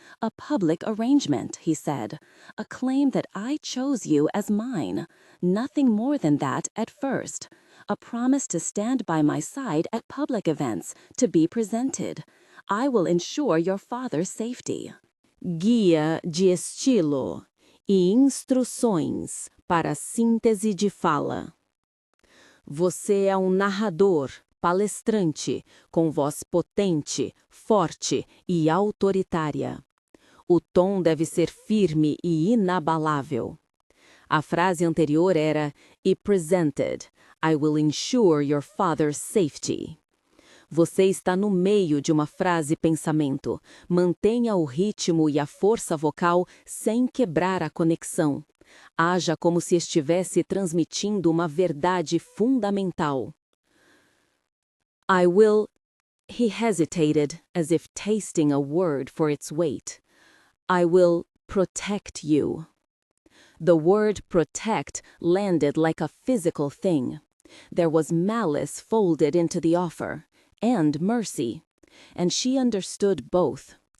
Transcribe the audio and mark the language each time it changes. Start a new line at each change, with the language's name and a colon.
English: "A public arrangement," he said. "A claim that I chose you as mine. Nothing more than that at first. A promise to stand by my side at public events, to be presented. I will ensure your father's safety."
Portuguese: Guia de estilo e instruções para síntese de fala. Você é narrador, palestrante, com voz potente, forte e autoritária. O tom deve ser firme e inabalável. A frase anterior era "E
English: presented, I will ensure your father's safety."
Portuguese: Você está no meio de uma frase-pensamento. Mantenha o ritmo e a força vocal sem quebrar a conexão. Haja como se estivesse transmitindo uma verdade fundamental.
English: I will... He hesitated, as if tasting a word for its weight. I will protect you. The word protect landed like a physical thing. There was malice folded into the offer, and mercy. And she understood both.